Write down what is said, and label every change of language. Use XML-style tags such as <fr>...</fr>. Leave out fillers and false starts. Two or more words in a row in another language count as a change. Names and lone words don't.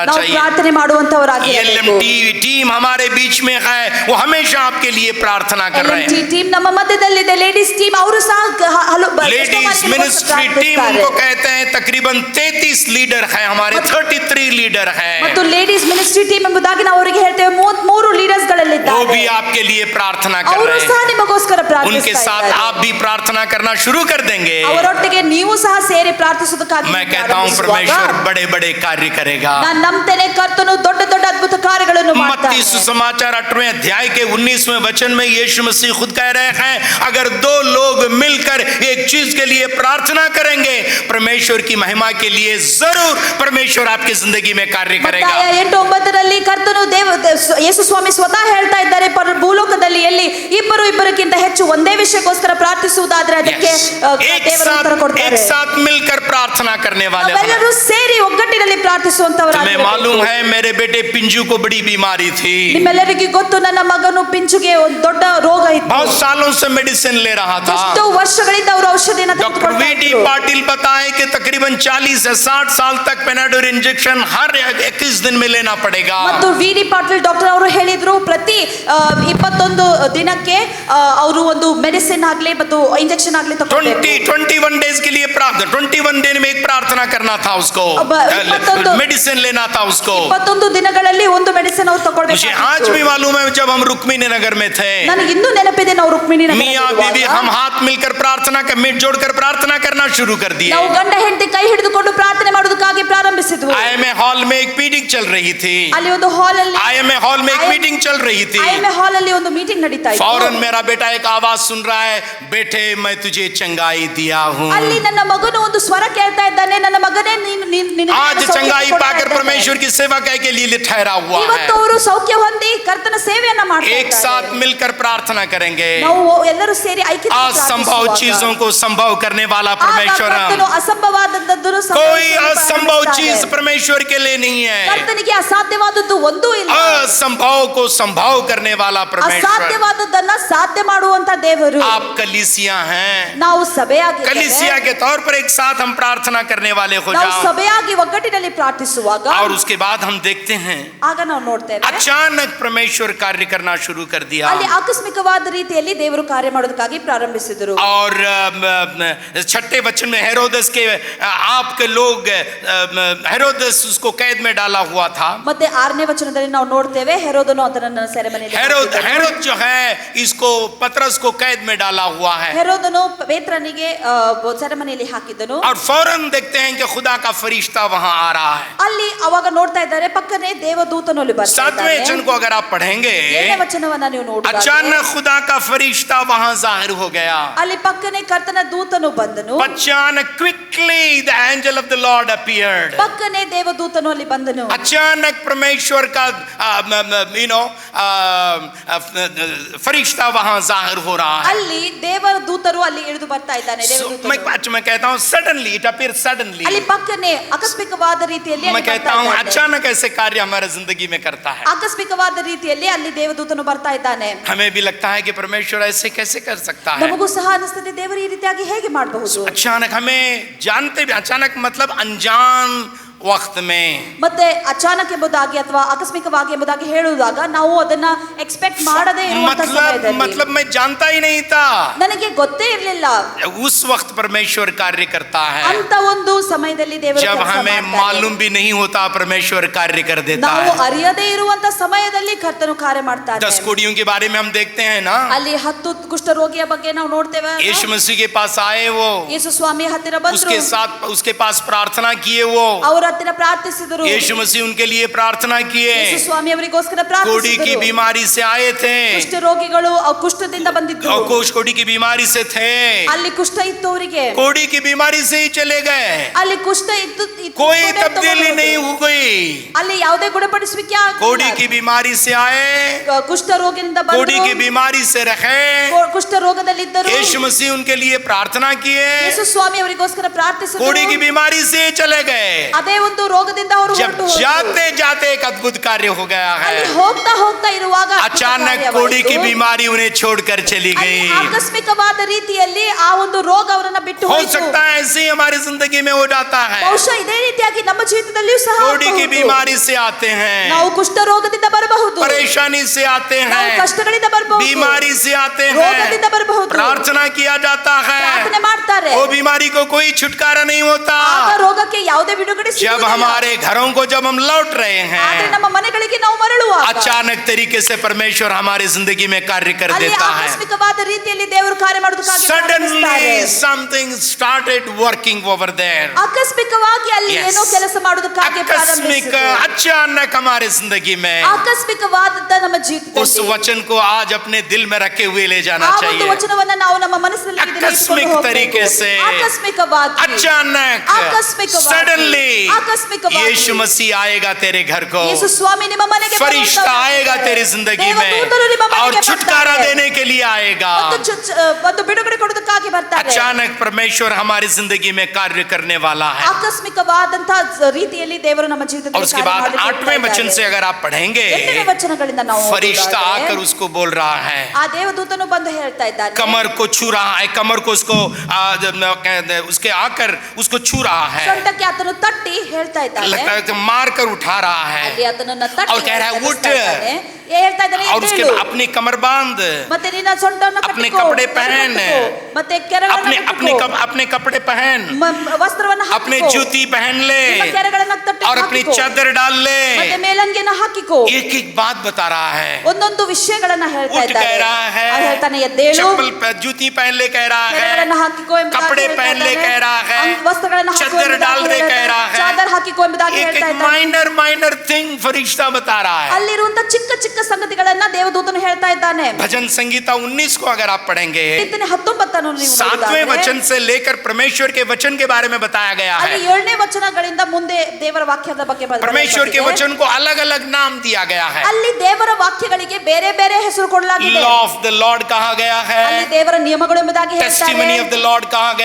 <kn>ನಾವು</kn> <hi>चाहिए।</hi> <kn>ಪ್ರಾರ್ಥನೆ ಮಾಡುವಂತವರಾಗಿರಬೇಕು.</kn> <hi>LMT टीम हमारे बीच में है, वो हमेशा आपके लिए प्रार्थना कर रहे LMT हैं।</hi> <kn>ಟೀಮ್ ನಮ್ಮ ಮಧ್ಯದಲ್ಲಿದೆ,</kn> <en>ladies team</en> <kn>ಅವರು ಸಹ</kn> <hi>लेडीज मिनिस्ट्री टीम उनको कहते हैं, तकरीबन 33 लीडर है हमारे, 33 लीडर है,</hi> <kn>ಮತ್ತು ಲೇಡೀಸ್ ಮಿನಿಸ್ಟ್ರಿ ಟೀಮ್ ಎಂಬುದಾಗಿ ನಾವು ಅವರಿಗೆ ಹೇಳ್ತೇವೆ. 33 ಲೀಡರ್ಸ್</kn> <hi>वो</hi> <kn>ಗಳಿದ್ದಾರೆ.</kn> <hi>भी आपके लिए प्रार्थना कर</hi> <kn>ಅವರು</kn> <hi>रहे</hi> <kn>ಸಹ</kn> <hi>हैं।</hi> <kn>ನಿಮಗೋಸ್ಕರ</kn> <hi>उनके</hi> <kn>ಪ್ರಾರ್ಥಿಸ್ತಾ</kn> <hi>साथ</hi> <kn>ಇದ್ದಾರೆ.</kn> <hi>आप भी प्रार्थना करना शुरू कर देंगे।</hi> <kn>ಅವರೊಟ್ಟಿಗೆ ನೀವು ಸಹ ಸೇರಿ ಪ್ರಾರ್ಥಿಸುವುದಕ್ಕಾಗಿ</kn> <hi>मैं कहता हूँ परमेश्वर बड़े बड़े कार्य करेगा।</hi> <kn>ನಾನು ನಂಬ್ತೇನೆ, ಕರ್ತನು ದೊಡ್ಡ ದೊಡ್ಡ ಅದ್ಭುತ ಕಾರ್ಯಗಳನ್ನು ಮಾಡ್ತಾನೆ.</kn> <hi>मत्ती सुसमाचार 8वें अध्याय के 19वें वचन में यीशु मसीह खुद कह रहे हैं, अगर दो लोग मिलकर एक चीज के लिए प्रार्थना करेंगे, परमेश्वर की महिमा के लिए जरूर परमेश्वर आपकी जिंदगी में कार्य करेगा।</hi> <kn>ಮತ್ತಾಯ 8:9 ಕರ್ತನು ಯೇಸು ಸ್ವಾಮಿ ಸ್ವತಃ ಹೇಳ್ತಾ ಇದ್ದಾರೆ, ಭೂಲೋಕದಲ್ಲಿ ಎಲ್ಲಿ ಇಬ್ಬರಿಗಿಂತ ಹೆಚ್ಚು ಒಂದೇ ವಿಷಯಕ್ಕೋಸ್ಕರ ಪ್ರಾರ್ಥಿಸುವುದಾದ್ರೆ ಅದಕ್ಕೆ ದೇವರು ಉತ್ತರ ಕೊಡ್ತಾರೆ।</kn> <hi>एक साथ मिलकर प्रार्थना करने वाले</hi> <kn>ನಾವೆಲ್ಲರೂ ಸೇರಿ ಒಗ್ಗಟ್ಟಿನಲ್ಲಿ ಪ್ರಾರ್ಥಿಸುವಂತವರಾಗಿರಬೇಕು।</kn> <hi>तुम्हें मालूम है मेरे बेटे पिंजू को बड़ी बीमारी थी,</hi> <kn>ನಿಮ್ಮೆಲ್ಲರಿಗೂ ಗೊತ್ತು ನನ್ನ ಮಗನು ಪಿಂಚುಗೆ ಒಂದು ದೊಡ್ಡ ರೋಗ ಇತ್ತು।</kn> <hi>बहुत सालों से मेडिसिन ले रहा था।</hi> <kn>ಎಷ್ಟೋ ವರ್ಷಗಳಿಂದ ಅವರು ಔಷಧಿಯನ್ನು</kn> <hi>डॉक्टर</hi> <kn>ತೆಗೆದುಕೊಳ್ತಾ</kn> <hi>वीडी</hi> <kn>ಇದ್ರು।</kn> <hi>पाटिल बताए कि तकरीबन 40 से 60 साल तक पेनाडोल इंजेक्शन हर 21 दिन में लेना पड़ेगा।</hi> <kn>ಮತ್ತು ವಿ.ಡಿ. ಪಾಟೀಲ್ ಡಾಕ್ಟರ್ ಅವರು ಹೇಳಿದ್ರು, ಪ್ರತಿ 21 ದಿನಕ್ಕೆ ಅವರು ಒಂದು ಮೆಡಿಸಿನ್ ಆಗಲಿ ಮತ್ತು ಇಂಜೆಕ್ಷನ್ ಆಗಲಿ ತಗೊಳ್ಬೇಕು।</kn> <hi>21 डेज के लिए प्रार्थना, 21 दिन में एक प्रार्थना करना था उसको, मेडिसिन लेना था उसको।</hi> <kn>21 ದಿನಗಳಲ್ಲಿ ಒಂದು ಮೆಡಿಸಿನ್ ಅವರು ತಗೊಳ್ಬೇಕು।</kn> <hi>मुझे आज भी मालूम है जब हम रुक्मिणी नगर में थे,</hi> <kn>ನನಗೆ ಇನ್ನೂ ನೆನಪಿದೆ, ನಾವು ರುಕ್ಮಿಣಿ</kn> <hi>मियां बीवी हम हाथ मिलकर प्रार्थना कर मिट जोड़कर प्रार्थना करना शुरू कर दिए।</hi> <kn>ನಾವು ಗಂಡ ಹೆಂಡತಿ ಕೈ ಹಿಡಿದುಕೊಂಡು ಪ್ರಾರ್ಥನೆ ಮಾಡೋದಕ್ಕಾಗಿ ಪ್ರಾರಂಭಿಸಿದ್ವು।</kn> <hi>IMA हॉल में एक मीटिंग चल रही थी,</hi> <kn>ಅಲ್ಲಿ ಒಂದು ಹಾಲ್ ಅಲ್ಲಿ</kn> <hi>IMA हॉल में एक मीटिंग चल रही थी।</hi> <kn>IMA ಹಾಲ್ ಅಲ್ಲಿ ಒಂದು ಮೀಟಿಂಗ್ ನಡೀತಾ ಇತ್ತು।</kn> <hi>फौरन मेरा बेटा एक आवाज सुन रहा है, बेटे मैं तुझे चंगाई दिया हूँ।</hi> <kn>ಅಲ್ಲಿ ನನ್ನ ಮಗನು ಒಂದು ಸ್ವರ ಕೇಳ್ತಾ ಇದ್ದಾನೆ, ನನ್ನ ಮಗನೇ ನೀನು</kn> <hi>आज चंगाई पाकर परमेश्वर की सेवा के लिए ठहरा हुआ है।</hi> <kn>ಇವತ್ತು ಅವರು ಸೌಖ್ಯ ಹೊಂದಿ ಕರ್ತನ ಸೇವೆಯನ್ನ ಮಾಡ್ತಾ</kn> <hi>एक</hi> <kn>ಇದ್ದಾರೆ।</kn> <hi>साथ मिलकर प्रार्थना करेंगे।</hi> <kn>ನಾವು ಎಲ್ಲರೂ ಸೇರಿ</kn> <hi>असंभव चीजों को संभव करने वाला परमेश्वर,</hi> <kn>ಅಸಂಭವಾದದ್ದನ್ನು</kn> <hi>कोई असंभव चीज परमेश्वर के लिए नहीं है।</hi> <kn>ಕರ್ತನಿಗೆ ಅಸಾಧ್ಯವಾದದ್ದು ಒಂದೂ ಇಲ್ಲ।</kn> <hi>असंभव को संभव करने वाला परमेश्वर।</hi> <kn>ಅಸಾಧ್ಯವಾದದ್ದನ್ನ ಸಾಧ್ಯ ಮಾಡುವಂತ ದೇವರು।</kn> <hi>आप कलीसिया हैं,</hi> <kn>ನಾವು ಸಭೆಯಾಗಿದ್ದೇವೆ।</kn> <hi>कलीसिया के तौर पर एक साथ हम प्रार्थना करने वाले हो</hi> <kn>ನಾವು</kn> <hi>जाओ।</hi> <kn>ಸಭೆಯಾಗಿ ಒಗ್ಗಟ್ಟಿನಲ್ಲಿ ಪ್ರಾರ್ಥಿಸುವಾಗ</kn> <hi>और उसके बाद हम देखते हैं</hi> <kn>ಆಗ ನಾವು ನೋಡ್ತೇವೆ</kn> <hi>अचानक परमेश्वर कार्य करना शुरू कर दिया।</hi> <kn>ಅಲ್ಲಿ ಆಕಸ್ಮಿಕವಾದ ರೀತಿಯಲ್ಲಿ ದೇವರು ಕಾರ್ಯ ಮಾಡೋದಕ್ಕಾಗಿ ಪ್ರಾರಂಭಿಸಿದರು।</kn> <hi>और छठे वचन में हेरोदस के आपके लोग, हेरोदस उसको कैद में डाला हुआ था।</hi> <kn>ಮತ್ತೆ 6ನೇ ವಚನದಲ್ಲಿ ನಾವು ನೋಡ್ತೇವೆ, ಹೆರೋದನು ಅದನ್ನ ಸೆರೆಮನೆಯಲ್ಲಿ</kn> <hi>हेरोद जो है इसको पतरस को कैद में डाला हुआ है।</hi> <kn>ಹೆರೋದನು ಪೇತ್ರನಿಗೆ ಸೆರೆಮನೆಯಲ್ಲಿ ಹಾಕಿದನು।</kn> <hi>और फौरन देखते हैं कि खुदा का फरिश्ता वहां आ रहा है।</hi> <kn>ಅಲ್ಲಿ ಅವಾಗ ನೋಡ್ತಾ ಇದ್ದಾರೆ, ಪಕ್ಕನೆ ದೇವದೂತನು ಅಲ್ಲಿ ಬರ್ತಾ</kn> <hi>7वें</hi> <kn>ಇದ್ದಾನೆ।</kn> <hi>वचन को अगर आप पढ़ेंगे,</hi> <kn>7ನೇ ವಚನವನ್ನ ನೀವು ನೋಡಿದಾಗ</kn> <hi>अचानक खुदा का फरिश्ता वहां जाहिर हो गया।</hi> <kn>ಅಲ್ಲಿ ಪಕ್ಕನೆ ಕರ್ತನ ದೂತನು ಬಂದನು।</kn> <hi>अचानक</hi> <en>quickly the angel of the Lord appeared.</en> <kn>ಪಕ್ಕನೆ ದೇವದೂತನು ಅಲ್ಲಿ ಬಂದನು।</kn> <hi>अचानक परमेश्वर का फरिश्ता वहां जाहिर हो रहा है।</hi> <kn>ಅಲ್ಲಿ ದೇವದೂತರು ಅಲ್ಲಿ ಇಳಿದು ಬರ್ತಾ ಇದ್ದಾನೆ। ದೇವದೂತನು</kn> <hi>मैं कहता हूं</hi> <en>suddenly, it appear suddenly.</en> <kn>ಅಲ್ಲಿ ಪಕ್ಕನೆ ಆಕಸ್ಮಿಕವಾದ ರೀತಿಯಲ್ಲಿ</kn> <hi>मैं</hi> <kn>ಅಲ್ಲಿ</kn> <hi>कहता</hi> <kn>ಬರ್ತಾ</kn> <hi>हूं</hi> <kn>ಇದ್ದಾನೆ।</kn> <hi>अचानक ऐसे कार्य हमारे जिंदगी में करता है।</hi> <kn>ಆಕಸ್ಮಿಕವಾದ ರೀತಿಯಲ್ಲಿ ಅಲ್ಲಿ ದೇವದೂತನು ಬರ್ತಾ ಇದ್ದಾನೆ।</kn> <hi>हमें भी लगता है कि परमेश्वर ऐसे कैसे कर सकता है।</hi> <kn>ನಮಗೂ ಸಹ ಅನಿಸುತ್ತದೆ, ದೇವರು ಈ ರೀತಿಯಾಗಿ ಹೇಗೆ ಮಾಡಬಹುದು।</kn> <hi>अचानक हमें जानते भी, अचानक मतलब अनजान वक्त में,</hi> <kn>ಮತ್ತೆ ಅಚಾನಕ್ ಎಂಬುದಾಗಿ ಅಥವಾ ಆಕಸ್ಮಿಕವಾಗಿ ಎಂಬುದಾಗಿ ಹೇಳುವಾಗ ನಾವು ಅದನ್ನ ಎಕ್ಸ್ಪೆಕ್ಟ್ ಮಾಡದೇ ಇರುವಂತ ಸಮಯದಲ್ಲಿ,</kn> <hi>मतलब मैं जानता ही नहीं था,</hi> <kn>ನನಗೆ ಗೊತ್ತೇ ಇರಲಿಲ್ಲ</kn> <hi>उस वक्त परमेश्वर कार्य करता है।</hi> <kn>ಅಂತ ಒಂದು ಸಮಯದಲ್ಲಿ ದೇವರು</kn> <hi>जब</hi> <kn>ಕೆಲಸ</kn> <hi>हमें</hi> <kn>ಮಾಡ್ತಾನೆ।</kn> <hi>मालूम भी नहीं होता परमेश्वर कार्य कर देता</hi> <kn>ನಾವು</kn> <hi>है।</hi> <kn>ಅರಿಯದೇ ಇರುವಂತ ಸಮಯದಲ್ಲಿ ಕರ್ತನು ಕಾರ್ಯ ಮಾಡ್ತಾನೆ।</kn> <hi>10 कोड़ियों के बारे में हम देखते हैं ना,</hi> <kn>ಅಲ್ಲಿ 10 ಕುಷ್ಠರೋಗಿಯ ಬಗ್ಗೆ ನಾವು ನೋಡ್ತೇವೆ।</kn> <hi>यीशु मसीह के पास आए वो,</hi> <kn>ಯೇಸು ಸ್ವಾಮಿ ಹತ್ತಿರ ಬಂದರು,</kn> <hi>उसके पास प्रार्थना किए वो,</hi> <kn>ಅವರ ಹತ್ತಿರ ಪ್ರಾರ್ಥಿಸಿದರು।</kn> <hi>यीशु मसीह उनके लिए प्रार्थना किए।</hi> <kn>ಯೇಸು ಸ್ವಾಮಿ ಅವರಿಗೋಸ್ಕರ</kn> <hi>कोड़ी की</hi> <kn>ಪ್ರಾರ್ಥಿಸಿದರು।</kn> <hi>बीमारी से आए थे,</hi> <kn>ಕುಷ್ಠರೋಗಿಗಳು ಕುಷ್ಠದಿಂದ ಬಂದಿದ್ರು।</kn> <hi>कोड़ी की बीमारी से थे,</hi> <kn>ಅಲ್ಲಿ ಕುಷ್ಠ ಇತ್ತು ಅವರಿಗೆ,</kn> <hi>कोड़ी की बीमारी से ही चले गए।</hi> <kn>ಅಲ್ಲಿ ಕುಷ್ಠ ಇತ್ತು,</kn> <hi>कोई तब्दीली नहीं हो गई।</hi> <kn>ಅಲ್ಲಿ ಯಾವುದೇ ಗುಣಪಡಿಸುವಿಕೆ ಆಗಿಲ್ಲ।</kn> <hi>कोड़ी की बीमारी से आए,</hi> <kn>ಕುಷ್ಠ ರೋಗದಿಂದ</kn> <hi>कोड़ी की</hi> <kn>ಬಂದರು,</kn> <hi>बीमारी से रहे,</hi> <kn>ಕುಷ್ಠ ರೋಗದಲ್ಲಿದ್ದರು।</kn> <hi>यीशु मसीह उनके लिए प्रार्थना किए,</hi> <kn>ಯೇಸು ಸ್ವಾಮಿ ಅವರಿಗೋಸ್ಕರ ಪ್ರಾರ್ಥಿಸಿದರು।</kn> <hi>कोड़ी की बीमारी से चले गए।</hi> <kn>ಅದೇ ಒಂದು ರೋಗದಿಂದ ಅವರು</kn> <hi>जब</hi> <kn>ಹೊರಟು ಹೋದರು।</kn> <hi>जाते जाते एक अद्भुत कार्य हो गया</hi> <kn>ಅಲ್ಲಿ</kn> <hi>है।</hi> <kn>ಹೋಗ್ತಾ ಹೋಗ್ತಾ ಇರುವಾಗ</kn> <hi>अचानक कोड़ी की बीमारी उन्हें छोड़कर चली</hi> <kn>ಅಲ್ಲಿ</kn> <hi>गई।</hi> <kn>ಆಕಸ್ಮಿಕವಾದ ರೀತಿಯಲ್ಲಿ ಆ ಒಂದು ರೋಗ ಅವರನ್ನ ಬಿಟ್ಟು</kn> <hi>हो</hi> <kn>ಹೋಯಿತು।</kn> <hi>सकता है ऐसे ही हमारी जिंदगी में हो जाता है।</hi> <kn>ಬಹುಶಃ ಇದೇ ರೀತಿಯಾಗಿ ನಮ್ಮ ಜೀವಿತದಲ್ಲಿಯೂ ಸಹ</kn> <hi>कोड़ी की</hi> <kn>ಆಗಬಹುದು।</kn> <hi>बीमारी से आते हैं,</hi> <kn>ನಾವು ಕುಷ್ಠ ರೋಗದಿಂದ ಬರಬಹುದು,</kn> <hi>परेशानी से आते</hi> <kn>ನಾವು</kn> <hi>हैं,</hi> <kn>ಕಷ್ಟಗಳಿಂದ ಬರಬಹುದು,</kn> <hi>बीमारी से आते</hi> <kn>ರೋಗದಿಂದ</kn> <hi>हैं,</hi> <kn>ಬರಬಹುದು,</kn> <hi>प्रार्थना किया जाता है,</hi> <kn>ಪ್ರಾರ್ಥನೆ ಮಾಡ್ತಾರೆ,</kn> <hi>वो बीमारी को कोई छुटकारा नहीं होता।</hi> <kn>ಆಗ ರೋಗಕ್ಕೆ ಯಾವುದೇ ಬಿಡುಗಡೆ</kn> <hi>जब</hi> <kn>ಸಿಗುವುದಿಲ್ಲ।</kn> <hi>हमारे घरों को जब हम लौट रहे</hi> <kn>ಆದ್ರೆ</kn> <hi>हैं,</hi> <kn>ನಮ್ಮ ಮನೆಗಳಿಗೆ ನಾವು ಮರಳುವಾಗ</kn> <hi>अचानक तरीके से परमेश्वर हमारी जिंदगी में कार्य कर</hi> <kn>ಅಲ್ಲಿ</kn> <hi>देता है।</hi> <kn>ಆಕಸ್ಮಿಕವಾದ ರೀತಿಯಲ್ಲಿ ದೇವರು ಕಾರ್ಯ ಮಾಡೋದಕ್ಕಾಗಿ</kn> <en>Suddenly</en> <kn>ಪ್ರಾರಂಭಿಸ್ತಾರೆ।</kn> <en>something something started working over there.</en> <kn>ಆಕಸ್ಮಿಕವಾಗಿ ಅಲ್ಲಿ</kn> <en>Yes.</en> <kn>ಏನೋ ಕೆಲಸ ಮಾಡುವುದಕ್ಕಾಗಿ</kn> <hi>आकस्मिक</hi> <kn>ಪ್ರಾರಂಭಿಸಿತು.</kn> <hi>अचानक हमारे जिंदगी में</hi> <kn>ಆಕಸ್ಮಿಕವಾದ ನಮ್ಮ</kn> <hi>उस</hi> <kn>ಜೀವಿತದಲ್ಲಿ</kn> <hi>वचन को आज अपने दिल में रखे हुए ले जाना</hi> <kn>ಆ ಒಂದು</kn> <hi>चाहिए.</hi> <kn>ವಚನವನ್ನ ನಾವು ನಮ್ಮ ಮನಸ್ಸಿನಲ್ಲಿ ಇದನ್ನ ಇಟ್ಕೊಂಡು ಆಕಸ್ಮಿಕ ಹೋಗ್ಬೇಕು.</kn> <hi>तरीके से,</hi> <kn>ಆಕಸ್ಮಿಕವಾಗಿ</kn> <hi>अचानक,</hi> <kn>ಆಕಸ್ಮಿಕವಾಗಿ,</kn> <en>सडनली</en> <kn>ಆಕಸ್ಮಿಕವಾಗಿ</kn> <hi>यीशु मसीह आएगा तेरे घर को.</hi> <kn>ಯೇಸು ಸ್ವಾಮಿ ನಿಮ್ಮ ಮನೆಗೆ</kn> <hi>फरिश्ता</hi> <kn>ಬರುವಂತ</kn> <hi>आएगा तेरी जिंदगी में</hi> <kn>ದೇವದೂತರು ನಿಮ್ಮ</kn> <hi>और</hi> <kn>ಮನೆಗೆ</kn> <hi>छुटकारा</hi> <kn>ಬರ್ತಾರೆ.</kn> <hi>देने के लिए आएगा.</hi> <kn>ಒಂದು ಬಿಡುಗಡೆ ಕೊಡೋದಕ್ಕಾಗಿ ಬರ್ತಾರೆ.</kn> <hi>अचानक परमेश्वर हमारी जिंदगी में कार्य करने वाला है.</hi> <kn>ಆಕಸ್ಮಿಕವಾದಂತಹ ರೀತಿಯಲ್ಲಿ ದೇವರು ನಮ್ಮ</kn> <hi>और</hi> <kn>ಜೀವಿತದಲ್ಲಿ</kn> <hi>उसके</hi> <kn>ಕಾರ್ಯ</kn> <hi>बाद</hi> <kn>ಮಾಡಲಿಕ್ಕೆ</kn> <hi>8वें वचन</hi> <kn>ಇದ್ದಾರೆ.</kn> <hi>से अगर आप पढ़ेंगे,</hi> <kn>8ನೇ ವಚನಗಳಿಂದ ನಾವು</kn> <hi>फरिश्ता</hi> <kn>ಓದುವುದಾದರೆ,</kn> <hi>आकर उसको बोल रहा है,</hi> <kn>ಆ ದೇವದೂತನು ಬಂದು ಹೇಳ್ತಾ ಇದ್ದಾನೆ,</kn> <hi>कमर को छू रहा है, कमर को उसको उसके आकर उसको छू रहा है,</hi> <kn>ಸೊಂಟಕ್ಕೆ ಆತನು ತಟ್ಟಿ ಹೇಳ್ತಾ ಇದ್ದಾನೆ,</kn> <hi>लगता है कि मार कर उठा रहा है</hi> <kn>ಅಲ್ಲಿ ಆತನನ್ನ ತಟ್ಟಿ</kn> <hi>और कह रहा है,</hi> <kn>ಹೇಳ್ತಾ</kn> <hi>उठ।</hi> <kn>ಇದ್ದಾನೆ. ಹೇಳ್ತಾ ಇದ್ದಾನೆ,</kn> <hi>और उसके</hi> <kn>ಎದ್ದೇಳು.</kn> <hi>अपनी कमर बांध,</hi> <kn>ಮತ್ತೆ ನಿನ್ನ ಸೊಂಟವನ್ನು</kn> <hi>अपने</hi> <kn>ಕಟ್ಟಿಕೋ,</kn> <hi>कपड़े पहन,</hi> <kn>ಕಟ್ಟಿಕೋ. ಮತ್ತೆ</kn> <hi>अपने</hi> <kn>ಕೆರಗಳನ್ನು</kn> <hi>अपने</hi> <kn>ಕಟ್ಟಿಕೋ.</kn> <hi>अपने कपड़े पहन,</hi> <kn>ವಸ್ತ್ರವನ್ನು</kn> <hi>अपने</hi> <kn>ಹಾಕಿಕೋ.</kn> <hi>जूती पहन ले</hi> <kn>ನಿಮ್ಮ ಕೆರಗಳನ್ನು ತಟ್ಟಿ</kn> <hi>और अपनी</hi> <kn>ಹಾಕಿಕೋ.</kn> <hi>चादर डाल ले.</hi> <kn>ಮತ್ತೆ ಮೇಲಂಗಿಯನ್ನು ಹಾಕಿಕೋ.</kn> <hi>एक एक बात बता रहा है.</hi> <kn>ಒಂದೊಂದು ವಿಷಯಗಳನ್ನ ಹೇಳ್ತಾ</kn> <hi>उठ कह</hi> <kn>ಇದ್ದಾನೆ.</kn> <hi>रहा है,</hi> <kn>ಅವ್ನು ಹೇಳ್ತಾನೆ, ಎದ್ದೇಳು,</kn> <hi>जूती पहन ले कह रहा</hi> <kn>ಕೆರಗಳನ್ನು</kn> <hi>है,</hi> <kn>ಹಾಕಿಕೋ ಎಂಬುದಾಗಿ</kn> <hi>कपड़े</hi> <kn>ಹೇಳ್ತಾ</kn> <hi>पहन ले</hi> <kn>ಇದ್ದಾನೆ.</kn> <hi>कह रहा है,</hi> <kn>ವಸ್ತ್ರಗಳನ್ನು ಹಾಕೋ</kn> <hi>चादर</hi> <kn>ಎಂಬುದಾಗಿ</kn> <hi>डाल ले</hi> <kn>ಹೇಳ್ತಾ</kn> <hi>कह रहा</hi> <kn>ಇದ್ದಾನೆ.</kn> <hi>है.</hi> <kn>ಚಾದರ್ ಹಾಕಿಕೋ ಎಂಬುದಾಗಿ</kn> <hi>एक</hi> <kn>ಹೇಳ್ತಾ</kn> <hi>एक</hi> <kn>ಇದ್ದಾನೆ.</kn> <en>minor thing</en> <hi>फरिश्ता बता रहा है.</hi> <kn>ಅಲ್ಲಿರುವಂತ ಚಿಕ್ಕ ಚಿಕ್ಕ ಸಂಗತಿಗಳನ್ನ ದೇವದೂತನು ಹೇಳ್ತಾ ಇದ್ದಾನೆ.</kn> <hi>भजन संगीता 19 को अगर आप पढ़ेंगे,</hi> <kn>ಕೀರ್ತನೆ 19 ನೀವು</kn> <hi>7वें</hi> <kn>ನೋಡಿದರೆ,</kn> <hi>वचन से लेकर परमेश्वर के वचन के बारे में बताया गया</hi> <kn>ಅಲ್ಲಿ</kn> <hi>है.</hi> <kn>7ನೇ ವಚನಗಳಿಂದ ಮುಂದೆ ದೇವರ ವಾಕ್ಯದ ಬಗ್ಗೆ</kn> <hi>परमेश्वर के</hi> <kn>ಬರೆಯಲ್ಪಟ್ಟಿದೆ.</kn> <hi>वचन को अलग अलग नाम दिया गया है.</hi> <kn>ಅಲ್ಲಿ ದೇವರ ವಾಕ್ಯಗಳಿಗೆ ಬೇರೆ ಬೇರೆ ಹೆಸರು ಕೊಡಲಾಗಿದೆ.</kn> <en>law of the Lord</en> <hi>कहा गया है,</hi> <kn>ಅಲ್ಲಿ ದೇವರ ನಿಯಮಗಳು ಎಂಬುದಾಗಿ ಹೇಳ್ತಾರೆ,</kn> <en>testimony of the Lord</en> <hi>कहा गया</hi>